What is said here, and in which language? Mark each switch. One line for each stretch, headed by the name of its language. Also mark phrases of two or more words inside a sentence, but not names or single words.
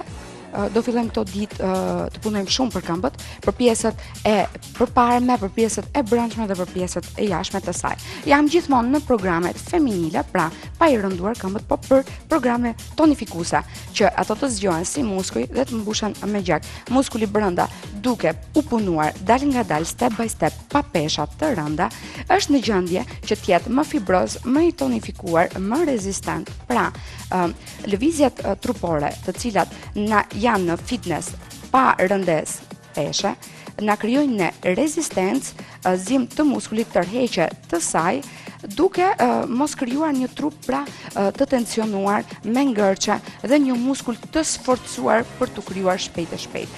Albanian: Do fillojmë këto ditë të punojmë shumë për këmbët, për pjesët e përparme, për pjesët e brendshme dhe për pjesët e jashtme të saj. Jam gjithmonë në programet feminile, pra pa i rënduar këmbët, po për programe tonifikuese, që ato të zgjohen si muskuj dhe të mbushen me gjak. Muskuli brenda duke u punuar dal nga dal,
English: step by step,
Albanian: pa pesha të rënda, është në gjendje që të jetë më fibroz, më i tonifikuar, më rezistent. Pra, lëvizjet trupore, të cilat janë në fitness pa rëndes peshe, na krijojnë në rezistencë, zim të muskulit, tërheqje të saj, duke mos krijuar një trup pra të tensionuar, me ngërçe dhe një muskull të sforcuar për të krijuar shpejt e shpejt.